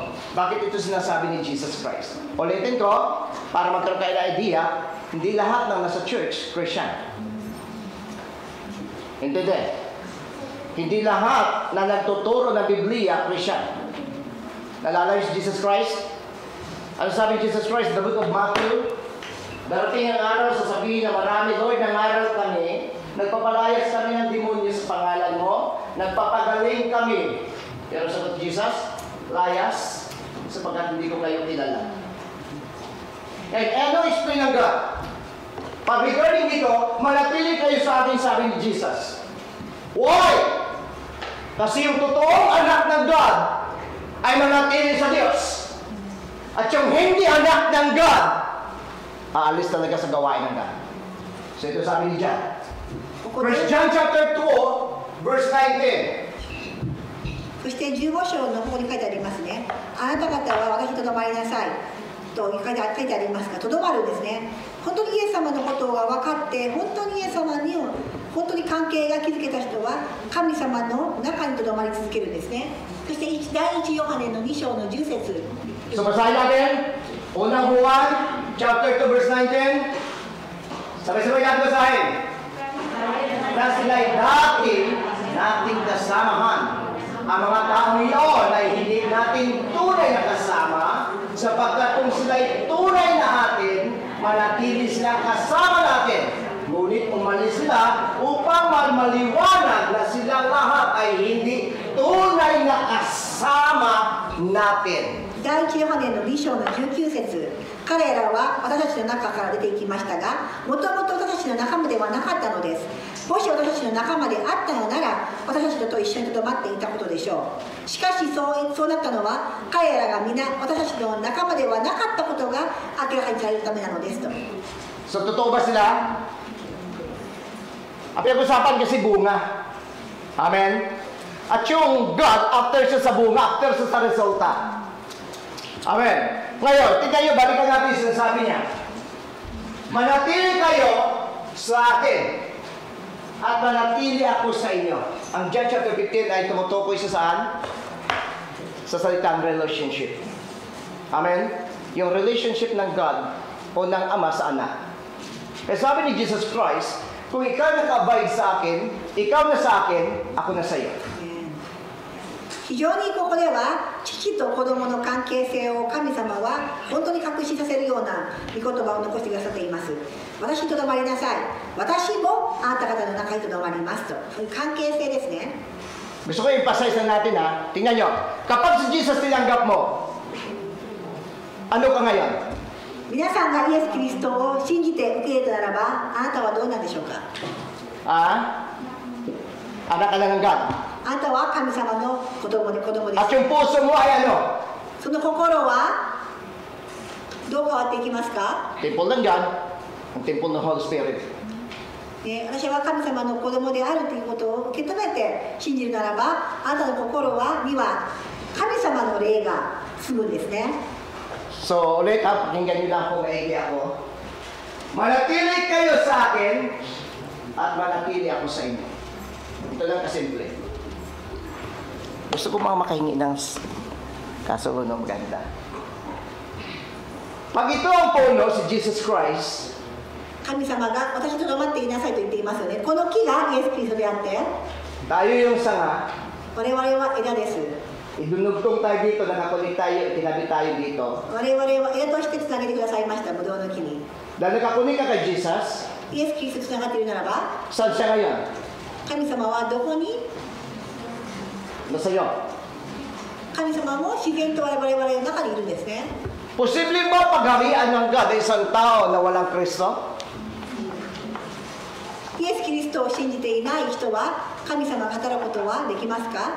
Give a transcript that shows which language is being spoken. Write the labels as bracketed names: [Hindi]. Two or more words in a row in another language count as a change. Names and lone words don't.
[Filipino] Bakit ito sinasabi ni Jesus Christ? Ulitin ko, para magkaroon kayo ng idea, hindi lahat ng nasa church, Christian. Hindi din. Hindi lahat na nagtuturo ng Biblia, Christian. Nalala si Jesus Christ? Ano sabi ni Jesus Christ? [English] The book of Matthew? [Filipino] Darating ang araw, sasabihin na marami, Lord, nangaral kami, nagpapalayas kami ng demonyo sa pangalan mo, nagpapagaling kami. Pero sagot Jesus, layas, sapagkat hindi ko kayo kilala. And ano explain ng God? Pag regarding dito, manatili kayo sa akin, sabi ni Jesus. Why? Kasi yung totoong anak ng God ay manatili sa Diyos. At yung hindi anak ng God, aalis talaga sa gawain ng God. So ito sabi ni John. [English] First John chapter 2, verse 19. [Japanese] そして15章のここに書いてありますね。あなた方は私とどまりなさいと書いてありますが、とどまるんですね。本当にイエス様のことが分かって、本当にイエス様に本当に関係が築けた人は神様の中にとどまり続けるんですね。そして第一ヨハネの2章の10節。 [Filipino] So basahin natin, unang buwan, [English] chapter 2, verse 19. [Filipino] Sabay-sabay natin basahin. Na sila'y nating kasamahan. Ang mga taong iyon ay hindi natin tunay na kasama, sapagkat kung sila'y tunay na atin, manatili silang kasama natin. Ngunit umalis sila upang maliwanag na silang lahat ay hindi tunay na kasama natin. [Japanese] 第一ヨハネの2章の19節、彼らは私たちの中から出ていきましたが、もともと私たちの仲間ではなかったのです。もし私たちの仲間であったのなら、私たちと一緒にとどまっていたことでしょう。しかしそうなったのは、彼らが皆私たちの仲間ではなかったことが明らかにされるためなのですと。 [Filipino] So, totoo ba sila? Ang pinag-usapan kasi bunga. Amen? At yung God, after siya sa bunga, after siya sa resulta. Amen. Ngayon, tingnan nyo, balikan natin yung sinasabi niya. Manatili kayo sa akin at manatili ako sa inyo. Ang John chapter 15 ay tumutukoy sa saan? Sa salitang relationship. Amen? Yung relationship ng God o ng Ama sa Anak. Kaya sabi ni Jesus Christ, kung ikaw naka-abide sa akin, ikaw na sa akin, ako na sa iyo. [Japanese] 非常にここでは父と子供の関係性を神様は本当に確信させるような御言葉を残してくださっています。私にとどまりなさい、私もあなた方の中にとどまりますと、そういう関係性ですね。 [Filipino] Gusto ko i-emphasize na natin ha. Tingnan nyo, kapag si Jesus tinanggap mo, ano ka ngayon? [Japanese] 皆さんがイエス・キリストを信じて受け入れたならば、あなたはどうなんでしょうか。 [Filipino] Anak ka na ng God. [Japanese] あなたは神様の子供です。 [Filipino] At yung puso mo ay ano? [Japanese] その心はどう変わっていきますか。 [Filipino] Temple ng God, ang temple ng Holy Spirit. [Japanese] 私は神様の子供であるということを受け止めて信じるならば、あなたの心には神様の霊が住むんですね。 [Filipino] So ulit ha, pakinggan nyo lang kung maigi ako. Manatili kayo sa akin at manatili ako sa inyo. Ito lang kasimple. Gusto ko mga makahingi ng kasulunong maganda. Pag ito ang puno, si Jesus Christ, [Japanese] 神様が私にとどまっていなさいと言っていますよね。この木がイエス・キリストであって、 [Filipino] tayo yung sanga, [Japanese] 我々は枝です。 [Filipino] idunugtong tayo dito, nakakulit tayo, tinabi tayo dito. [Japanese] 我々は枝としてつなげてくださいました、ブドウの木に。 [Filipino] Dahil nakakulit ka kay Jesus, [Japanese] イエス・キリストとつながっているならば、 [Filipino] saan siya ngayon? [Japanese] 神様はどこに？ [Filipino] Nasa iyo. [Japanese] 神様も自然と我々の中にいるんですね。 [Filipino] Posible ba pagharian ng God ay isang tao na walang Kristo? [Japanese] イエス・キリストを信じていない人は神様が働くことはできますか？